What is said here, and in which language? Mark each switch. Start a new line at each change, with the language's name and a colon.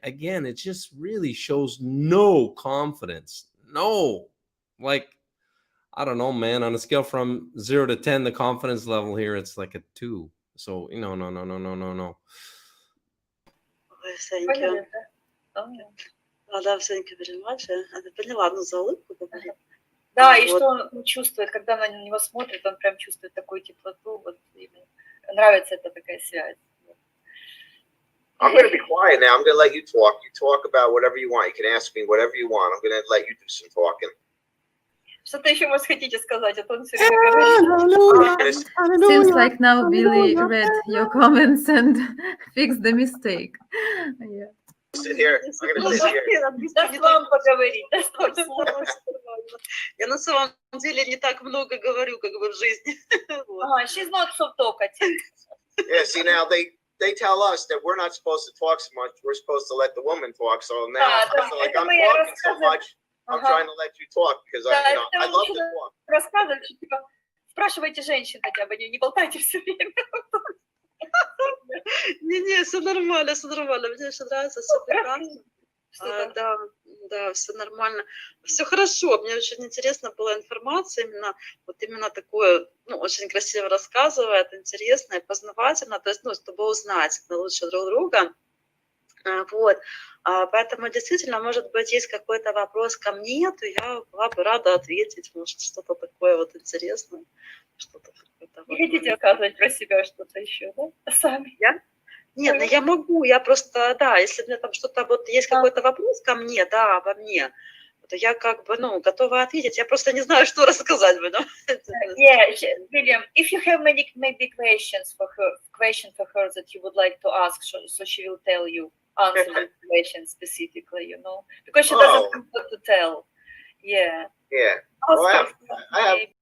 English: Again, it just really shows no confidence. No, like, I don't know, man. On a scale from 0 to 10, the confidence level here, it's like a 2. So, no. Ой, thank you.
Russian: Да,
English: thank you very much.
Russian: Она поняла, ну, за улыбку говорит. Да, и Вот. что он чувствует, когда она на него смотрит, он прям чувствует такую теплоту, вот ему нравится эта такая связь.
English: I'm going to be quiet now. I'm going to let you talk. You talk about whatever you want. You can ask me whatever you want. I'm going to let you do some talking.
Russian: Что-то еще, может, хотите сказать, а то он все время говорит.
English: Seems like now Billy read your comments and fixed the mistake. Yeah. Sit here. I'm going to sit here.
Russian: Даст вам поговорить, даст вам слово. Я на самом деле не так много говорю, как бы в жизни. Вот.
English: She's not so talkative. Yeah, see, now they tell us that we're not supposed to talk so much. We're supposed to let the woman talk. So now I feel like I'm talking so much. I'm trying to let you talk because I love to talk.
Russian: Рассказывать, что типа спрашивайте женщин хотя бы, не болтайте все время. Не-не, все нормально, мне очень нравится, все прекрасно. Да, все нормально, все хорошо. Мне очень интересно была информация, именно такое, очень красиво рассказывает, интересно и познавательно, то есть, чтобы узнать лучше друг друга. Вот, поэтому действительно, может быть, есть какой-то вопрос ко мне, то я была бы рада ответить, может, что-то такое вот интересное, что-то. Не хотите рассказывать про себя что-то еще, да? Сами? Я? Нет, я могу, я просто, да, если у меня там что-то, вот есть какой-то вопрос ко мне, да, обо мне, то я как бы, готова ответить, я просто не знаю, что рассказать.
English: Yeah, William, if you have maybe questions for her that you would like to ask, so she will tell you, answer the question specifically, because she doesn't know what to tell. Yeah. Yeah. Well, I have.